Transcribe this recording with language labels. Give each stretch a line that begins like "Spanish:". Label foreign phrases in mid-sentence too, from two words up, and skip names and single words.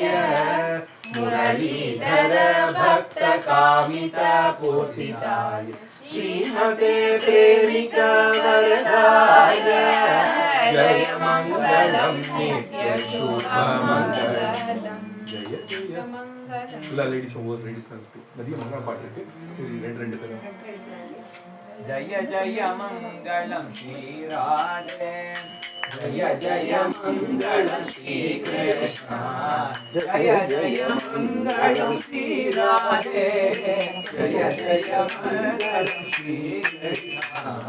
Sanskrit: मुरलीधर भक्त कामित पूर्तिताय श्रीमते प्रेमिका वरदाय जय मङ्गलं नित्य शुभमङ्गलम् जय जय
Tamil: எல்லா லேடிஸும் ஒவ்வொரு லேடிஸாக இருக்கு நிறைய மங்கள பாட்டு இருக்கு ரெண்டு பேரும்
Sanskrit: जय जय मङ्गलं श्रीराधे जय जय मङ्गलं श्रीकृष्ण जय जय मङ्गलं श्रीराधे जय जय मङ्गलं श्रीकृष्ण